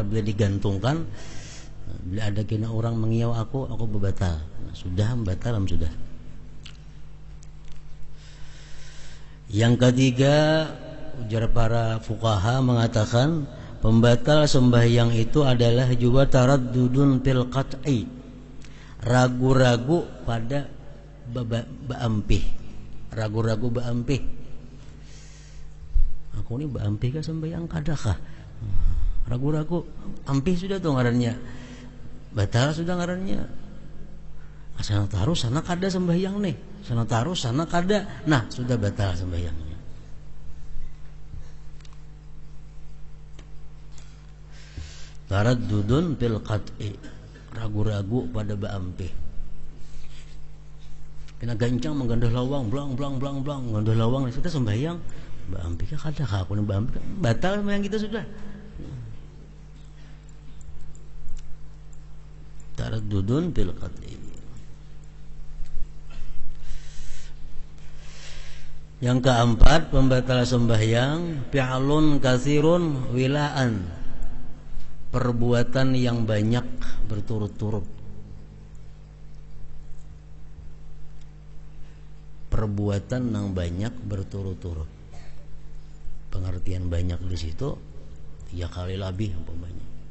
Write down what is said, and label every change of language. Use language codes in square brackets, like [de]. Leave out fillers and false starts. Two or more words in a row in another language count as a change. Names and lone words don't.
[bjn] Bila digantungkan, bila ada kena orang mengiyau aku bebatal. Nah, sudah batal sudah. Yang ketiga, ujar para fuqaha mengatakan pembatal sembahyang itu adalah juga [ar] تردد في القطع, [bjn] ragu-ragu pada baampih, ragu-ragu baampih. Aku ini baampih kah sembahyang kadakah? Ragu-ragu, ampih sudah tuh ngarannya, batal sudah ngarannya. Sana taruh sana kada sembahyang nih, sana taruh sana kada, nah sudah batal sembahyangnya. [ar] تردد في القطع, [bjn] ragu-ragu pada baampih. Kena gancang menggandah lawang, blang menggandah lawang, kita sembahyang, baampih kada kah aku baampih, batal sembahyang kita sudah. [ar] تردد في القطع. [bjn] Yang keempat, pembatal sembahyang [ar] فعل كثير ولاء, [bjn] perbuatan yang banyak berturut-turut. perbuatan yang banyak berturut-turut. Pengertian banyak di situ 3 kali lebih umpamanya.